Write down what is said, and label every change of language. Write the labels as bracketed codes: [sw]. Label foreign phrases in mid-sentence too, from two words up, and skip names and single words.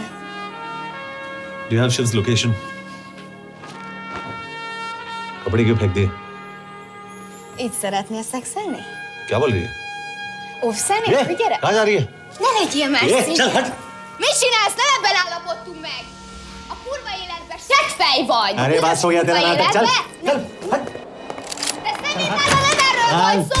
[en] Do you have Shiv's location? [hi] कपड़े क्यों फेंक दिए? [hu] Így szeretnél szexelni? [hi] क्या बोल रही है? [hu] Óvszeni? [hi] ये, [hu] Gyere! [hi] कहाँ जा रही है? [hu] Ne legyél már [hi] ये, [hu] szívű! [hi] चल हट! [hu] Mit csinálsz? Nem ebben állapodtunk meg! A kurva életben seggfej vagy! [hi] अरे बात हो गया तेरा नाटक, चल! Chal! [hu] De szerintem nem erről van szó!